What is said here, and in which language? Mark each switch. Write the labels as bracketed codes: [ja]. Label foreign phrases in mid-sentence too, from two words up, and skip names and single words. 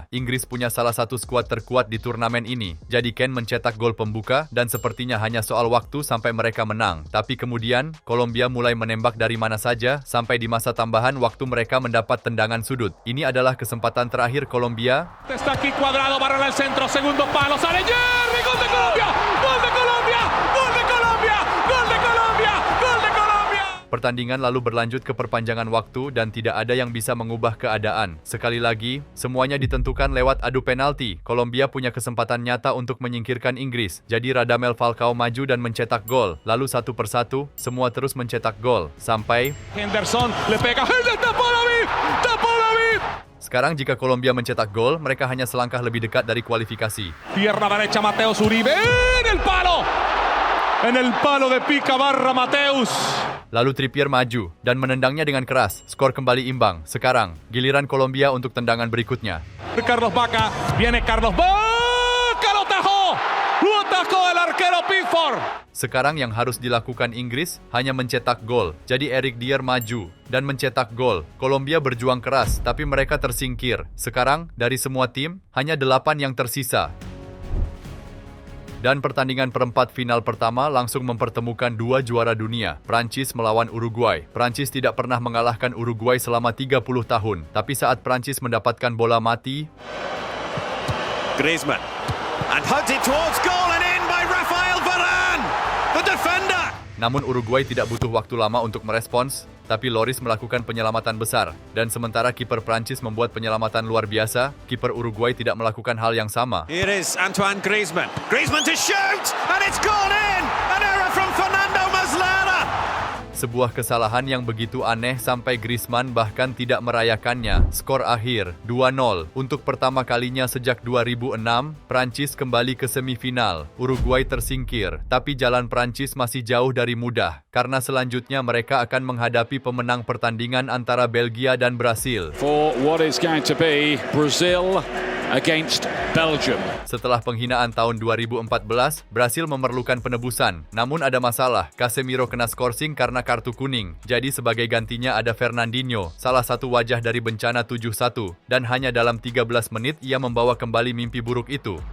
[id] Inggris punya salah satu skuad terkuat di turnamen ini. Jadi Kane mencetak gol pembuka dan sepertinya hanya soal waktu sampai mereka menang. Tapi kemudian, Kolombia mulai menembak dari mana saja sampai di masa tambahan waktu mereka mendapat tendangan sudut. Ini adalah kesempatan terakhir Kolombia. [es] Está aquí Cuadrado, barra al centro, segundo palo, sale Jerry, gol de Colombia, gol de Colombia, gol de Colombia, gol de Colombia, gol de Colombia. [id] Pertandingan lalu berlanjut ke perpanjangan waktu dan tidak ada yang bisa mengubah keadaan. Sekali lagi, semuanya ditentukan lewat adu penalti. Kolombia punya kesempatan nyata untuk menyingkirkan Inggris. Jadi Radamel Falcao maju dan mencetak gol. Lalu satu persatu, semua terus mencetak gol. Sampai [es] Henderson le pega, Henderson tapó David. [id] sekarang jika Kolombia mencetak gol, mereka hanya selangkah lebih dekat dari kualifikasi. [es] Pierna derecha Mateus Uribe, en el palo de pica barra Mateus. [id] Lalu Trippier maju dan menendangnya dengan keras. Skor kembali imbang. Sekarang, giliran Kolombia untuk tendangan berikutnya. [es] Carlos Vaca, viene Carlos Vaca, lo atajó el arquero Pickford. [id] Sekarang yang harus dilakukan Inggris hanya mencetak gol. Jadi Eric Dier maju dan mencetak gol. Kolombia berjuang keras, tapi mereka tersingkir. Sekarang, dari semua tim, hanya 8 yang tersisa. Dan pertandingan perempat final pertama langsung mempertemukan dua juara dunia, Prancis melawan Uruguay. Prancis tidak pernah mengalahkan Uruguay selama 30 tahun. Tapi saat Prancis mendapatkan bola mati, Griezmann. [en] And hunted towards goal and in by Rafael Varane, the defender. [id] namun Uruguay tidak butuh waktu lama untuk merespons, tapi Lloris melakukan penyelamatan besar. Dan sementara kiper Prancis membuat penyelamatan luar biasa, kiper Uruguay tidak melakukan hal yang sama. [en] Here is Antoine Griezmann. Griezmann to shoot, and it's gone in. An error from Fernando Muslera. [id] Sebuah kesalahan yang begitu aneh sampai Griezmann bahkan tidak merayakannya. Skor akhir 2-0. Untuk pertama kalinya sejak 2006, Prancis kembali ke semifinal. Uruguay tersingkir, tapi jalan Prancis masih jauh dari mudah. Karena selanjutnya mereka akan menghadapi pemenang pertandingan antara Belgia dan Brasil. [en] For what is going to be Brazil against Belgium. [id] Setelah penghinaan tahun 2014, Brasil memerlukan penebusan. Namun ada masalah, Casemiro kena skorsing karena kartu kuning. Jadi sebagai gantinya ada Fernandinho, salah satu wajah dari bencana 7-1. Dan hanya dalam 13 menit ia membawa kembali mimpi buruk itu.